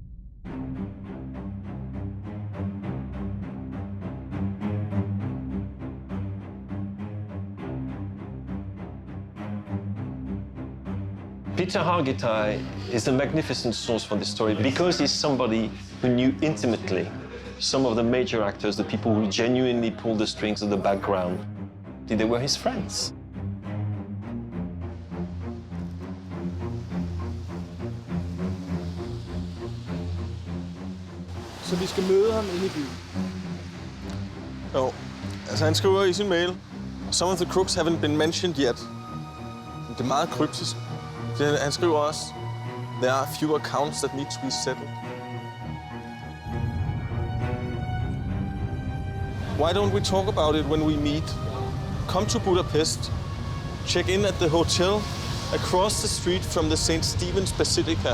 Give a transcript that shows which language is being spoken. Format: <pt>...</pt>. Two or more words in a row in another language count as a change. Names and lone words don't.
<en>Peter Hargitay is a magnificent source for this story because he's somebody who knew intimately some of the major actors, the people who genuinely pulled the strings of the background. They were his friends.</en> <da>Så vi skal møde ham inde i byen. Jo, altså han skriver i sin mail,</da> <en>some of the crooks haven't been mentioned yet.</en> <da>Det er meget kryptisk. Han skriver også,</da> <en>there are a few accounts that need to be settled. Why don't we talk about it when we meet? Come to Budapest, check in at the hotel across the street from the St. Stephen's Basilica.</en>